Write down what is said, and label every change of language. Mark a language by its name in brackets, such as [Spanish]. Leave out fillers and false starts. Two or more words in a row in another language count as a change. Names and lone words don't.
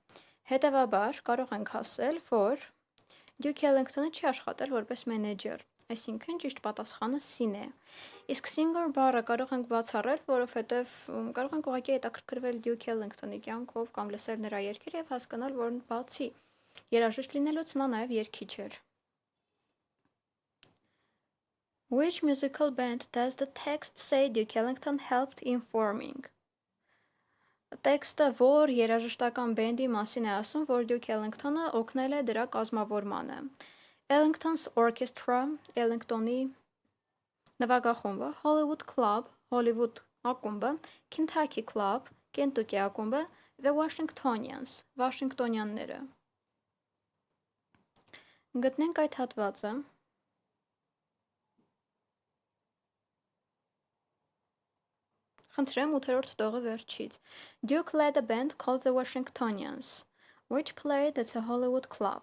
[Armenian] Հետևաբար կարող ենք ասել, որ Duke Ellington-ը չի աշխատել որպես manager, Այսինքն ճիշտ պատասխանը C-ն է։ Իսկ singer բառը կարող ենք բացառել, որովհետև կարող ենք ուղղակի հետաքրքրվել Duke Ellington-ի կյանքով կամ լսել նրա երգերը եւ հասկանալ, որ բացի երաժիշտ լինելուց նա նաեւ երգիչ էր։ [English] Which musical band does the text say Duke Ellington helped in forming? [Armenian] Տեքստը որ երաժշտական բենդի մասին է ասում, որ Duke Ellington-ը օգնել է դրա կազմավորմանը։ Ellington's Orchestra, Ellington-ի նվագախումբը, Hollywood Club, Hollywood ակումբը, Kentucky Club, Kentucky ակումբը, The Washingtonians, Վաշինգտոնյանները։ Գտնենք այդ հատվածը։ Խնդրեմ 8-րդ տողը վերջից։ [English] Duke led a band called the Washingtonians, which played at the Hollywood Club.